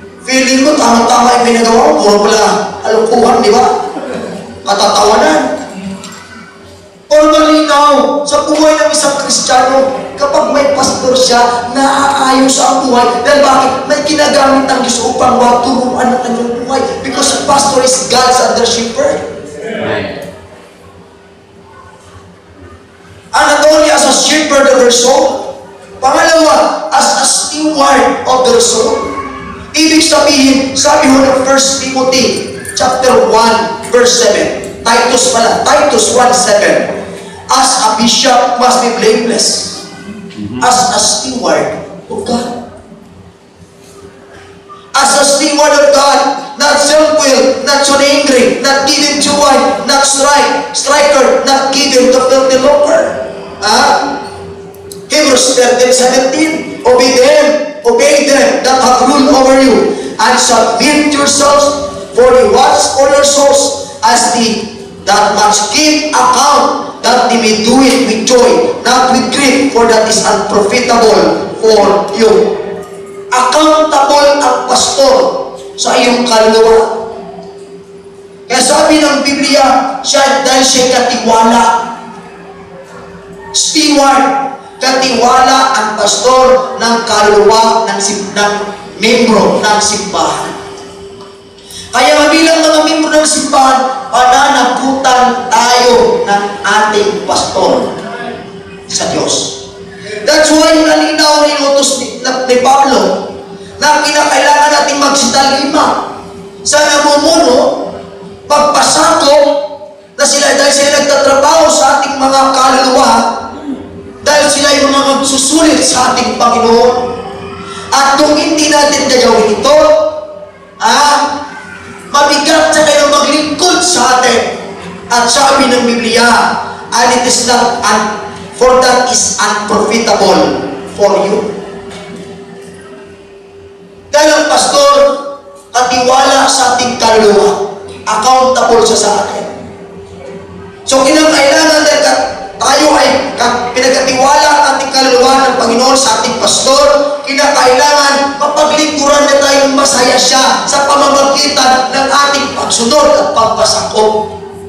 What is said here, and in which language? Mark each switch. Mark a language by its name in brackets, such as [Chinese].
[Filipino] Feeling ko tama-tama yung pinagawa ko. Puro pala alukuhan, di ba? Katatawanan. Pero malinaw sa buhay ng isang Kristiyano, kapag may pastor siya, naaayos ang buhay. Dahil bakit? May ginagamit ang Diyos upang turuan ang kanyang buhay. [English] Because pastor is God's under shepherd. And not only as a shepherd of their soul, pangalawa, as a steward of their soul. [Filipino] Ibig sabihin, sabi ho ng 1 Timothy chapter 1, verse 7. [English] Titus 1:7. As a bishop must be blameless. As a steward of God. As a steward of God, not self-willed, not so angry, not given to wine, not striker, not given to filthy lucre. Hebrews 13:17. Obey them that have rule over you, and submit yourselves, for they watch for your souls, as that much give account, that they may do it with joy, not with grief, for that is unprofitable for you. [Filipino] Accountable ang pastor sa iyong kaluluwa. Kaya sabi ng Biblia, dahil siya'y katiwala. Steward, katiwala ang pastor ng kaluluwa ng membro ng simbahan. Kaya bilang mga membro ng simbahan, pananagutan tayo ng ating pastor sa Diyos. [English] That's why [Filipino] nalinaw na inutos ni Pablo na kinakailangan natin magsitalima sa namumuno, pagpasakop na sila dahil sila nagtatrabaho sa ating mga kaluluwa, dahil sila yung mga magsusulit sa ating Panginoon. At kung hindi natin gagawin ito, mabigat sa kayo maglingkod sa atin. At sabi ng Biblia, [English] and it is not, for that is unprofitable for you. [Filipino] Dahil ang pastor, katiwala sa ating kaluluwa, accountable siya sa atin. So kinakailangan dahil tayo ay pinagkatiwala ang ating kaluluwa ng Panginoon sa ating pastor, kinakailangan mapaglingkuran na tayong masaya siya sa pamamagitan ng ating pagsunod at pagpasakop.